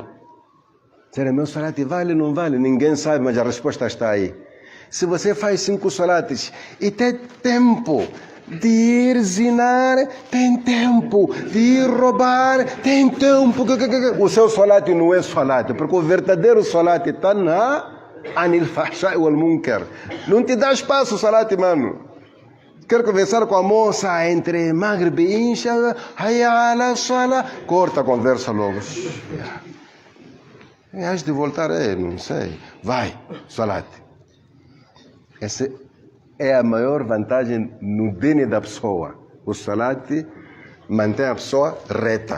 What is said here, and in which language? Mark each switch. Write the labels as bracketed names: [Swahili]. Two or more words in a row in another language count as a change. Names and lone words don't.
[Portuguese] Será meu salat vale ou não vale? Ninguém sabe, mas a resposta está aí. Se você faz 5 salates e tem tempo de ir zinar, tem tempo de ir roubar, tem tempo. O seu salat não é salat, porque o verdadeiro salat está na [Arabic] عن الفحشاء والمنكر. [Portuguese] Não te dá espaço o salat, mano. Quero conversar com a moça entre Maghrib e Isha, [Arabic] حي على الصلاة, [Portuguese] corta a conversa logo. Antes de voltar, não sei. Vai, salat. Essa é a maior vantagem no dini da pessoa. O salat mantém a pessoa reta.